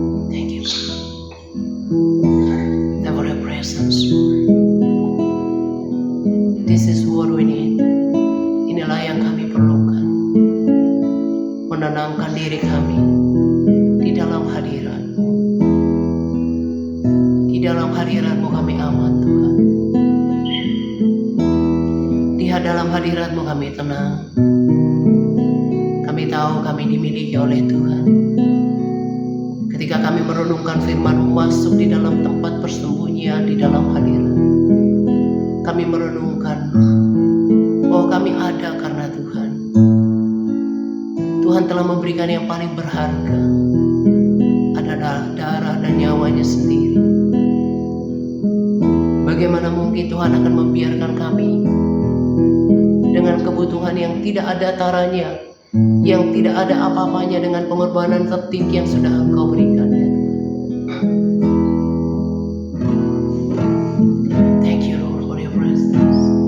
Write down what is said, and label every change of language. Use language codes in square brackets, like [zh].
[en] Thank you for your presence Lord. This is what we need. [id] Inilah yang kami perlukan. Menenangkan diri kami di dalam hadirat-Mu. Di dalam hadirat-Mu kami aman Tuhan. Di dalam hadirat-Mu kami tenang. Kami tahu kami dimiliki oleh Tuhan. Ketika kami merenungkan firman-Mu masuk di dalam tempat persembunyian di dalam hadirat, kami merenungkan bahwa kami ada karena Tuhan. Tuhan telah memberikan yang paling berharga, ada darah dan nyawanya sendiri. Bagaimana mungkin Tuhan akan membiarkan kami dengan kebutuhan yang tidak ada taranya, yang tidak ada apa-apanya dengan pengorbanan tertinggi yang sudah Engkau berikan ya Tuhan. [en] Thank you Lord for your presence.